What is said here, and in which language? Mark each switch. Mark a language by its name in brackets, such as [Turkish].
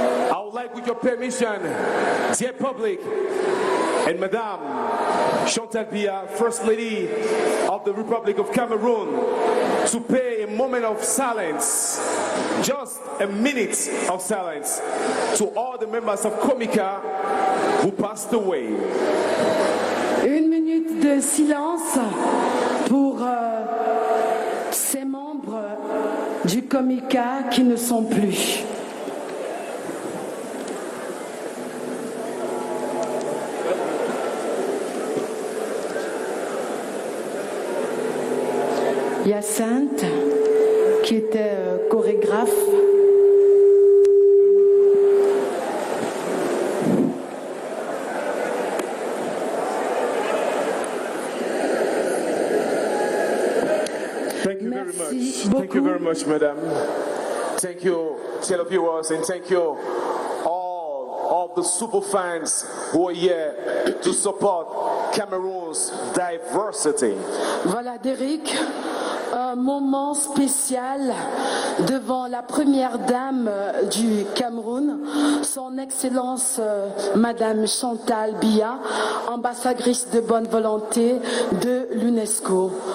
[English] I would like, with your permission, dear public, and Madame Chantal Biya, First Lady of the Republic of Cameroon, to pay a moment of silence, just a minute of silence, to all the members of Comica who passed away. [French] Une minute de silence pour ces membres du Comica qui ne sont plus. Hyacinthe, qui était chorégraphe. [English] Thank you very much. Thank you very much, madam. Thank you, televiewers, and thank you all of the super fans who are here to support Cameroon's diversity. [French] Voilà, Derrick, un moment spécial devant la première dame du Cameroun, son Excellence Madame Chantal Biya, ambassadrice de bonne volonté de l'UNESCO.